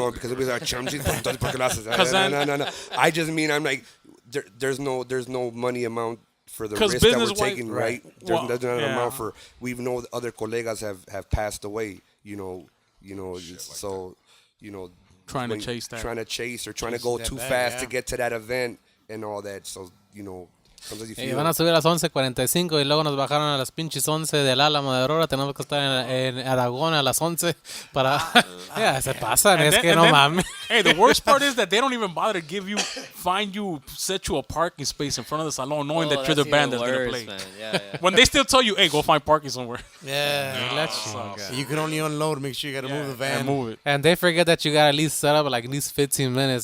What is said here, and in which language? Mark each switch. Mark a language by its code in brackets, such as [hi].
[en] It wrong because it was our chump change. No. I just mean I'm like there's no money amount for the risk that we're taking, right? There's not an amount for. We know other colegas have passed away. Trying to chase that. Trying to chase or trying to go too fast to get to that event and all that. So sometimes you feel. [es] Van a subir a las 11:45 y luego nos bajaron a las pinches 11 del Álamo de Aurora. Tenemos que estar en Aragón a las 11 para... se pasan, es que no mames. [en] Hey, the worst part is that they don't even bother to set you a parking space in front of the salon knowing that you're the band that's going to play. Yeah. When they still tell you, hey, go find parking somewhere. You can only unload. Make sure you got to move the van. And move it. And they forget that you got to at least set up like at least 15 minutes.